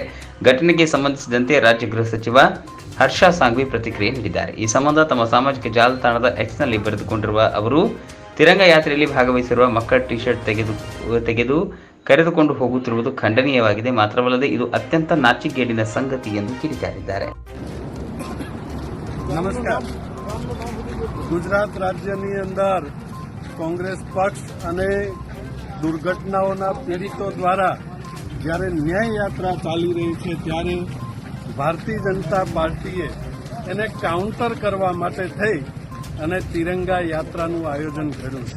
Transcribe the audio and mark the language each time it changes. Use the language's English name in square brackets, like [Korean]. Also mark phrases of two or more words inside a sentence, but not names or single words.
[Kannada] ಘಟನೆಗೆ ಸಂಬಂಧಿಸಿದಂತೆ ರಾಜ್ಯ ಗೃಹ ಸಚಿವ ಹರ್ಷ ಸಾಂಘ್ವಿ ಪ್ರತಿಕ್ರಿಯೆ ನೀಡಿದ್ದಾರೆ. ಈ ಸಂಬಂಧ ತಮ್ಮ ಸಾಮಾಜಿಕ ಜಾಲತಾಣದ ಎಕ್ಸ್ನಲ್ಲಿ ಬರೆದುಕೊಂಡಿರುವ ಅವರು, ತಿರಂಗ ಯಾತ್ರೆಯಲ್ಲಿ ಭಾಗವಹಿಸಿರುವ ಮಕ್ಕಳ ಟಿ ಶರ್ಟ್ ತೆಗೆದು ಕರೆದುಕೊಂಡು ಹೋಗುತ್ತಿರುವುದು ಖಂಡನೀಯವಾಗಿದೆ. ಮಾತ್ರವಲ್ಲದೆ ಇದು ಅತ್ಯಂತ ನಾಚಿಕೆಗೇಡಿನ ಸಂಗತಿ ಎಂದು ಕಿಡಿಕಾರಿದ್ದಾರೆ. [Gujarati] નમસ્કાર. ગુજરાત રાજ્યની અંદર કોંગ્રેસ પક્ષ અને દુર્ઘટનાઓના પીડિતો દ્વારા જ્યારે ન્યાય યાત્રા ચાલી રહી છે ત્યારે ભારતીય જનતા પાર્ટીએ એને કાઉન્ટર કરવા માટે થઈ અને તિરંગા યાત્રાનું આયોજન કર્યું છે.